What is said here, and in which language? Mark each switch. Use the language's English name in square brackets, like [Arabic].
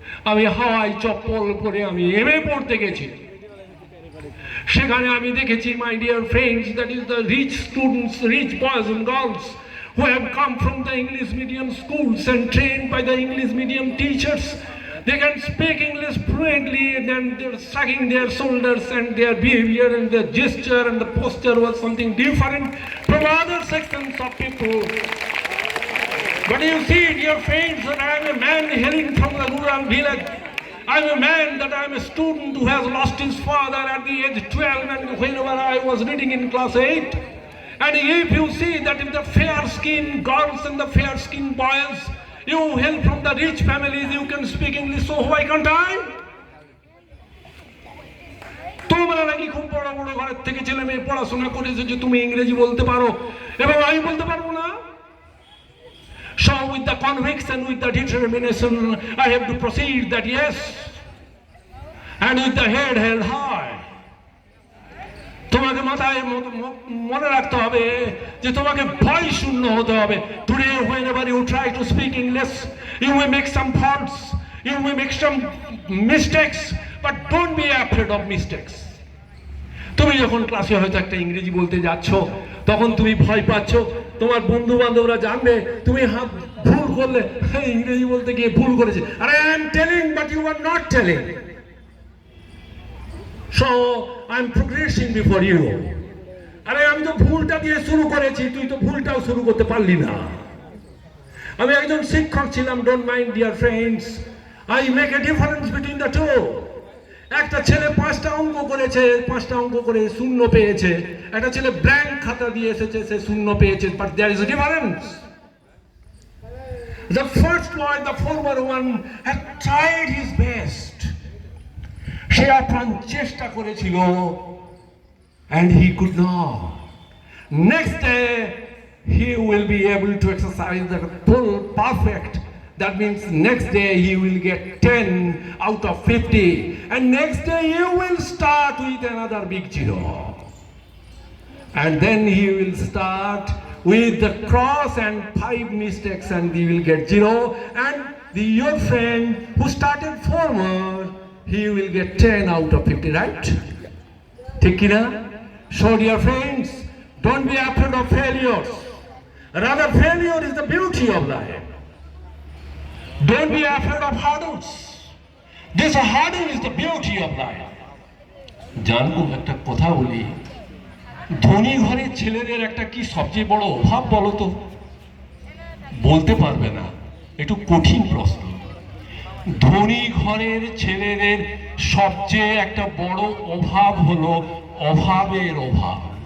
[Bangla] আমি হাওয়াই চপ্পল পরে আমি এমএ পড়তে গেছি। সেখানে আমি দেখেছি, [English] My dear friends, that is the rich students, rich boys and girls who have come from the English medium schools and trained by the English medium teachers. They can speak English fluently, and then they're sucking their shoulders, and their behavior and their gesture and the posture was something different from other sections of people. But you see, dear friends, that I am a man hailing from the rural village. I am a man that I am a student who has lost his father at the age 12, and whenever I was reading in class 8. And if you see that if the fair-skinned girls and the fair-skinned boys, you hail from the rich families, you can speak English, so why can't I? [Bangla] তোমরা নাকি খুব বড় বড় ঘরের থেকে ছেলে মেয়ে পড়াশোনা করেছে যে তুমি ইংরেজি বলতে পারো এবং আমি বলতে পারবো না। [English] So with the conviction, with the determination, I have to proceed that yes, and with the head held high. [Bangla] তোমাকে মাথায় মনে রাখতে হবে যে তোমাকে ভয় শূন্য হতে হবে। [English] Today whenever you try to speak English, you may make some faults, you may make some mistakes, but don't be afraid of mistakes. [Bangla] তুমি যখন ক্লাসে হয়তো একটা ইংরেজি বলতে যাচ্ছ, তখন তুমি ভয় পাচ্ছ, তোমার বন্ধু বান্ধবরা জানবে তুমি ভুল করলে, ইংরেজি বলতে গিয়ে ভুল করেছে। [English] আরে I am telling but you are not telling, so I am progressing before you. [Bangla] আরে আমি তো ভুলটা দিয়ে শুরু করেছি, তুই তো ভুলটাও শুরু করতে পারলি না। আমি একজন শিক্ষক ছিলাম, [English] don't mind dear friends, I make a difference between the two. [Bangla] একটা ছেলে 5টা অঙ্ক করেছে, 5টা অঙ্ক করে শূন্য পেয়েছে, একটা ছেলে ব্ল্যাঙ্ক খাতা দিয়ে এসেছে, সে শূন্য পেয়েছে, [English] But there is a difference. The first one, the former one, had tried his best. [Bangla] সে আপ্রাণ চেষ্টা করেছিল, [English] and he could not. Next day, he will be able to exercise the full perfect. That means next day he will get 10 out of 50. And next day you will start with another big zero. And then he will start with the cross and 5 mistakes and he will get 0. And your friend who started former, he will get 10 out of 50, right? Take it up. So dear friends, don't be afraid of failures. Rather, failure is the beauty of life. Don't be afraid of hurdles. This hurdle is the beauty of life. [Bangla] জানবো একটা কথা বলি, ধনী ঘরের ছেলেদের একটা কি সবচেয়ে বড় অভাব বলো তো? বলতে পারবে না, একটু কঠিন প্রশ্ন। ধনী ঘরের ছেলেদের সবচেয়ে একটা বড় অভাব হলো অভাবের অভাব।